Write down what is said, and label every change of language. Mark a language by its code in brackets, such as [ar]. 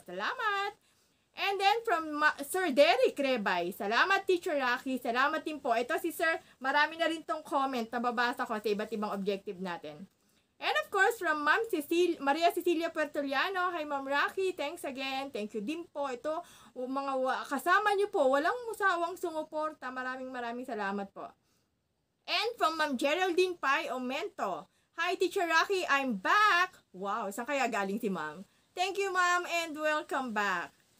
[en] Salamat! And then from Sir Derek Rebay, salamat Teacher Racky, [tl] salamat din po. Ito si Sir, marami na rin tong comment na babasa ko sa iba't ibang objective natin. [en] And of course, from Ma'am Maria Cecilia Pertoliano, hi Ma'am Racky, thanks again. Thank you din po. [tl] Ito, mga kasama niyo po, walang musawang sumuporta. Maraming salamat po. [en] And from Ma'am Geraldine Pai Omento, hi Teacher Racky, I'm back. [tl] Wow, saan kaya galing si Ma'am? [en] Thank you Ma'am and welcome back.